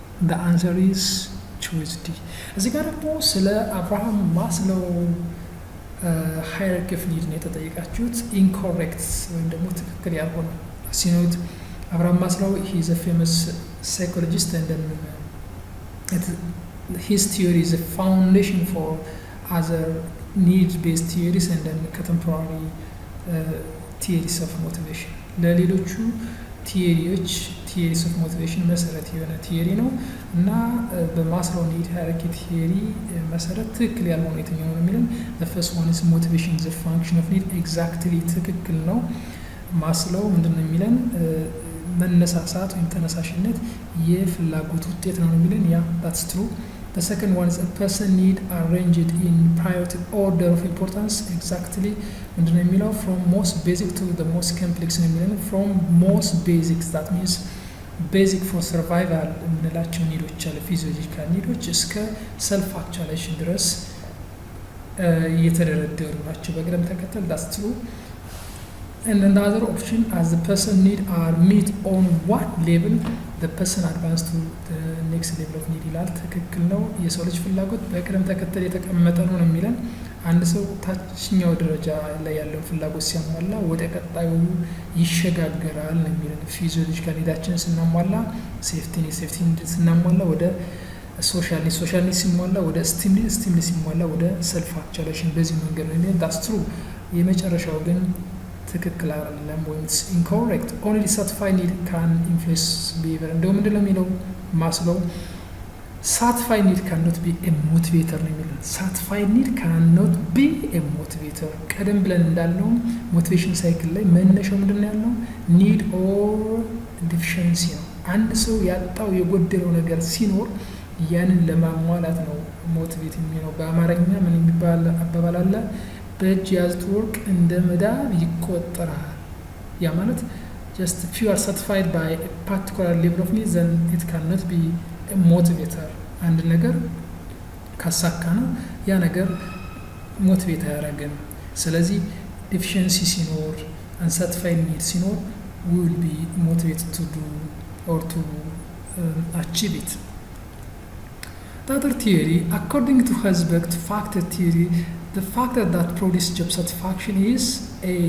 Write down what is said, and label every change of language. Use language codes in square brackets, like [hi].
[en] The answer is choice D. [am] እዚህ ጋር ደግሞ ስለ አብርሃም ማስሎው [en] ሃይራርኪ ኦፍ ኒድ ነው የተጠየቃችሁት። ኢንኮሬክት ወይም ደግሞ ትክክል ያልሆነ ሲኖት አብርሃም ማስሎው he is a famous psychologist, and then his theory is a foundation for other need-based theories and then contemporary theories of motivation. [am] ለሌሎቹ ቲዮሪዎች ቲዮሪስ ኦፍ ሞቲቬሽን መሰረት የሆነ ቲዮሪ ነው እና በማስሎው ኒድ ሃይራርኪ ቲዮሪ መሰረት ትክክል ያልሆነ የትኛው ነው የሚለን [en] the first one is motivation is a function of need. [am] ኤግዛክትሊ ትክክል ነው። ማስሎው ምንድነው የሚለን መነሳሳት ወይም ተነሳሽነት የፍላጎት ውጤት ነው የሚለን ያ [en] that's true. The second one is a person need arranged in priority order of importance. Exactly [am] ምንድነው የሚለው [en] from most basic to the most complex [am] ነው የሚለው [en] from most basics, that means basic for survival [am] የምንላቸው ኒዶች አለ ፊዚዮሎጂካል ኒዶች እስከ [en] self actualization [am] ድረስ እየተደረደሩ ናቸው በቅደም ተከተል [en] that's true. And then the other option, as the person need are met on one level, the person advance to the next level of need [am] ይላል። ትክክል ነው። የሰው ልጅ ፍላጎት በቅደም ተከተል የተቀመጠ ነው የሚለን አንድ ሰው ታችኛው ደረጃ ላይ ያለው ፍላጎት ሲያሟላ ወደ ቀጣዩ ይሸጋገራል ነው የሚለን። ፊዚዮሎጂካል ኒዳችንን ስናሟላ ሴፍቲ ኒድ ስናሟላ ወደ ሶሻል ኒድ ሲሟላ ወደ ስቲም ኒድ ሲሟላ ወደ ሰልፍ አክቹዋላይዜሽን በዚህ መንገድ ነው የሚለን። [en] ዳትስ ትሩ። [am] የመጨረሻው ግን ትክክል አይደለም ወይም ኢንኮሬክት። [en] ኦንሊ ሳቲስፋይድ ኒድ ካን ኢንፍሉዌንስ ቢሄቪየር። [am] እንደው ምንድን ነው የሚለው ማስሎው? [en] ሳቲስፋይድ ኒድ ካንኖት ቢ ኤ ሞቲቬተር [am] ነው የሚለው። [en] ሳቲስፋይድ ኒድ ካንኖት ቢ ኤ ሞቲቬተር። [am] ቀደም ብለን እንዳልነው ሞቲቬሽን ሳይክል ላይ መነሻው ምንድን ነው ያልነው? [en] ኒድ ኦር ዲፊሸንሲ [am] ነው። አንድ ሰው ያጣው የጎደለው ነገር ሲኖር ያንን ለማሟላት ነው ሞቲቬት የሚለው። በአማርኛ ምን የሚባል አባባል አለ? በእጅ ያዝት ወርቅ እንደ መዳብ ይቆጠራል። ያ ማለት [en] just if you are satisfied by a particular level of needs then it cannot be a motivator. [am] አንድ ነገር ካሳካ ነው ያ ነገር ሞቲቬት አያደርግም። ስለዚህ ዲፊሽንሲ ሲኖር unsatisfied need ሲኖር [en] we will be motivated to do or to achieve it. The other theory, according to Herzberg factor theory, the factor that produces job satisfaction is A.